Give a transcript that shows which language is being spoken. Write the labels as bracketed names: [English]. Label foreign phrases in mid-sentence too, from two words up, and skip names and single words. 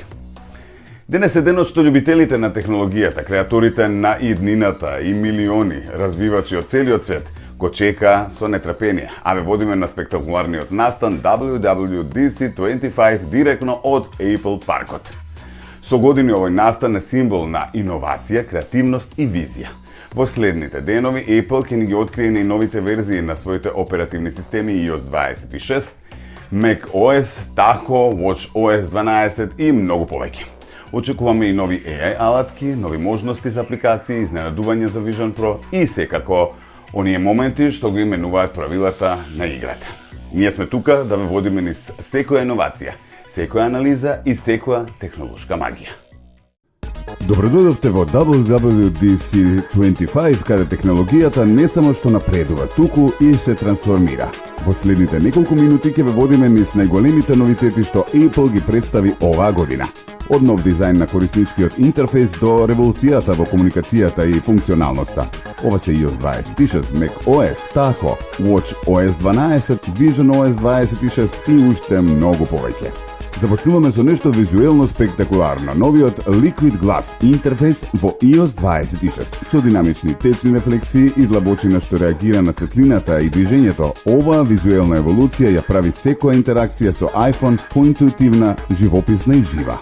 [Macedonian] Денес е денот што љубителите на технологијата, креаторите на иднината и милиони развивачи од целиот свет го чека со нетрпение, а ве водиме на спектакуларниот настан WWDC 25 директно од Apple паркот. Со години овој настан е символ на иновација, креативност и визија. Во следните денови Apple ќе ни ги открие најновите верзии на своите оперативни системи iOS 26, macOS, Tahoe, watchOS 12 и многу повеќе. Очекуваме и нови AI алатки, нови можности за апликации, изненадување за Vision Pro и секако оние моменти што го именуваат правилата на играта. Ние сме тука да ве водиме низ секоја иновација, секоја анализа и секоја технолошка магија. Добродојдовте во WWDC 25, каде технологијата не само што напредува, туку и се трансформира. Во следните неколку минути ќе ве водиме низ најголемите новитети што Apple ги представи оваа година. Од нов дизајн на корисничкиот интерфејс до револуцијата во комуникацијата и функционалноста. Ова се iOS 26, macOS, Tahoe, watchOS 12, visionOS 26 и уште многу повеќе. Започнуваме со нешто визуелно спектакуларно, новиот Liquid Glass интерфејс во iOS 26 со динамични течни рефлексии и длабочина што реагира на светлината и движењето. Оваа визуелна еволуција ја прави секоја интеракција со iPhone поинтуитивна, живописна и жива.